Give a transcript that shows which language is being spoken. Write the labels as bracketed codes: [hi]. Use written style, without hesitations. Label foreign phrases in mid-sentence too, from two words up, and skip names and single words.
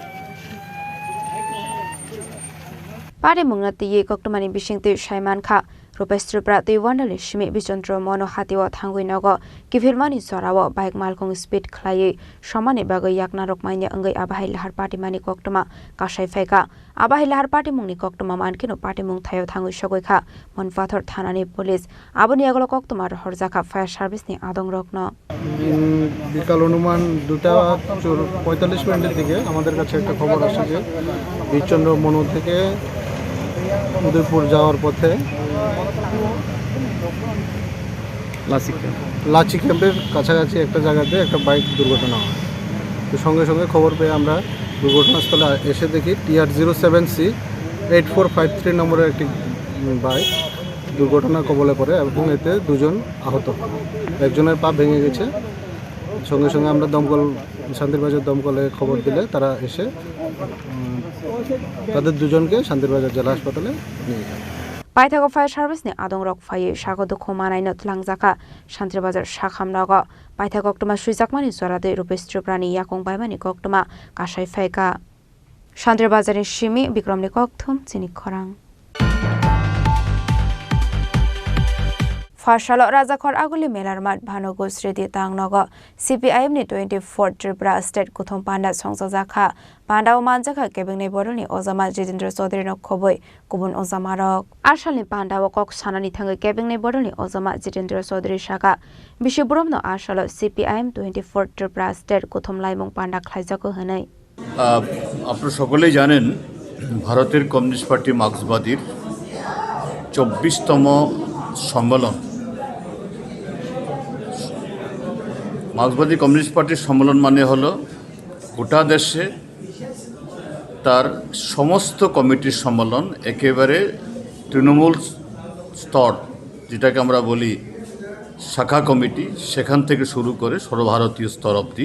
[trp] Party mung nati ye koktumani bishingti Shaiman kha Rupes Tripura Tuiwandali Shimi Bichondro Mono Hatiwa Thanguinogo Kifirmani Sorawo Bike Malkong Speed Klaye Shamani Bago Yakna Rokmanya Angai Abahai Lahar Party Mani Koktoma Kashai Feka Abahai Lahar Party Mungni Koktoma Mankino Party Mung Thayo Thangu Shogoika Monfathor Thanani Police Abuni Agolo Koktoma Horzaka [en] Fire Service [trp] Ni Adong Rokno [bn] বিকাল অনুমান 2:45 মিনিটের দিকে আমাদের কাছে একটা খবর আসে যে বিচন্দ্র মনু থেকে উদয়পুর যাওয়ার পথে লাচি ক্যাম্পের কাছাকাছি একটা জায়গাতে একটা বাইক দুর্ঘটনা হয়। তো সঙ্গে সঙ্গে খবর পেয়ে আমরা দুর্ঘটনাস্থলে এসে দেখি TR07C 8453 নম্বরের একটি বাইক দুর্ঘটনা কবলে পড়ে এবং এতে দুজন আহত, একজনের পা ভেঙে গেছে। সঙ্গে সঙ্গে আমরা দমকল শান্তিরবাজার দমকলে খবর দিলে তারা এসে তাদের দুজনকে শান্তিরবাজার জেলা হাসপাতালে নিয়ে যায়। [trp] Paithago [en] Fire Service [trp] ni Adong Rok Faye Shagodo Khomanai Not Langjaka Shantribajar Shakhamnago Paithago Oktoma Suijakmani Zorade Rupes Triprani Yakong Baimani Koktoma Kashai Feka Shantribajar Shimi Bikramni Kokthum Chinik Khorang Fashalo Rajakor Aguli Melarmat Bhanogo Sredi Tangnogo CPIM ni 24 Tripura State Kuthum Panda Songsajaka Panda Manjaka Kebingne Boroni Ozama Jitendra Chaudhary no Khoboi Kubun Ozamarok Arshali Panda Kok Sanani Thangai Kebingne Boroni Ozama Jitendra Chaudhary Shaka Bishiburom no Arshalo CPIM 24 Tripura State Kuthum Laimong Panda Khlaijako Hanai [bn] আপনারা সকলেই জানেন ভারতের কমিউনিস্ট পার্টি মার্ক্সবাদীর 24তম সম্মেলন মার্ক্সবাদী কমিউনিস্ট পার্টির সম্মেলন মানে হলো গোটা দেশে তার সমস্ত কমিটির সম্মেলন, একেবারে তৃণমূল স্তর যেটাকে আমরা বলি শাখা কমিটি, সেখান থেকে শুরু করে সর্বভারতীয় স্তর অবধি।